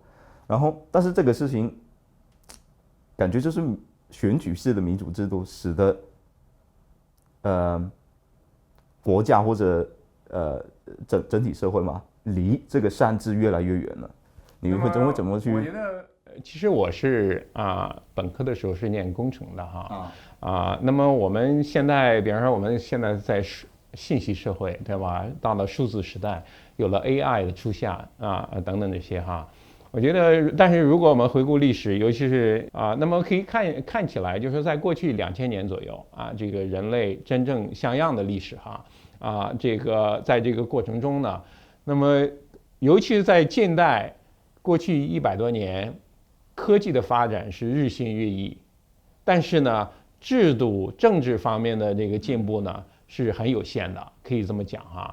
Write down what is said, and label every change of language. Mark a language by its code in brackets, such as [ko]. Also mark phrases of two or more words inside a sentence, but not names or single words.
[zh] 然後但是這個事情感覺就是選舉式的民主制度使得國家或者整體社會嘛，離這個善治越來越遠了。你會怎麼去？我覺得其實我是本科的時候是念工程的哈那麼我們現在比方說我們現在在信息社會對吧，到了數字時代，有了 AI 的出現等等這些哈。我覺得，但是如果我們回顧歷史，尤其是那麼可以看起來，就是在過去2000年左右這個人類真正像樣的歷史哈這個在這個過程中呢，那麼尤其是在近代過去100多年，科技的發展是日新月異，但是呢，制度政治方面的這個進步呢是很有限的，可以這麼講哈。